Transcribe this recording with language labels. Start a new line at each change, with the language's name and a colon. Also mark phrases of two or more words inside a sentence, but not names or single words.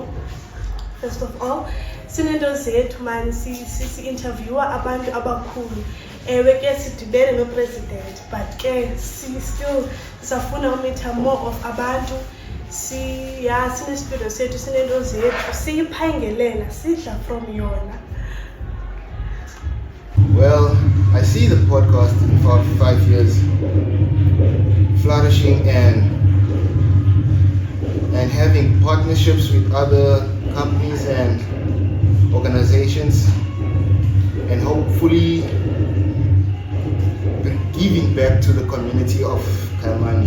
English: First of all,
Xhosa: sinento zethu man si-interviewa abantu abakhulu. Ewe ke sidibene no-president, but ke still sisafuna umitha
English: more of
Xhosa: abantu. Sine-studio sethu, sinento zethu, siyiphangelela, sidla from yona.
English: Well, I see the podcast in about 5 years flourishing and having partnerships with other companies and organizations, and hopefully giving back to the community of Kaimani.